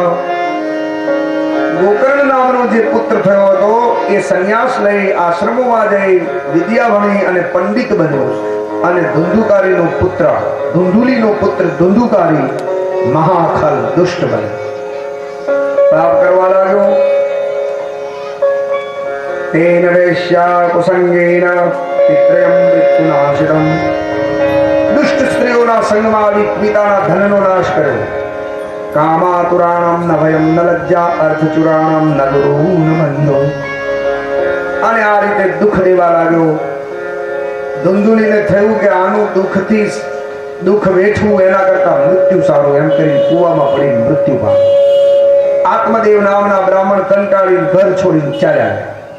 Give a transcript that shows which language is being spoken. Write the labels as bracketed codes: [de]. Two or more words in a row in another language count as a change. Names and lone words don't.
[gu] ગોકર્ણ નામનો જે પુત્ર થયો હતો એ સંન્યાસ લઈ આશ્રમોમાં જઈ વિદ્યા ભણી અને પંડિત બન્યો અને ધુંધુકારીનો પુત્ર ધુંધુલીનો પુત્ર ધુંધુકારી महाखल દુષ્ટ બન્યો। પાપ કરવા લાગ્યો। [sa] तेन वेश्या कुसंगेन पितृयं मृत्युनाशितम्। [gu] દુષ્ટ સ્ત્રીઓના સંગમા પિતાના ધનનો નાશ કર્યો। [sa] कामातुराणां न भयं न लज्जा अर्थचुराणां न गुरु न बंधो। [gu] અને આ રીતે દુઃખ દેવા લાગ્યો। ધુંધુલીને થયું કે આનું દુઃખથી દુઃખ વેઠવું એના કરતા મૃત્યુ સારું, એમ કરી કૂવામાં પડી મૃત્યુ પામ્યો। આત્મદેવ નામના બ્રાહ્મણ કંટાળી ઘર છોડીને ચાલ્યા ગયા।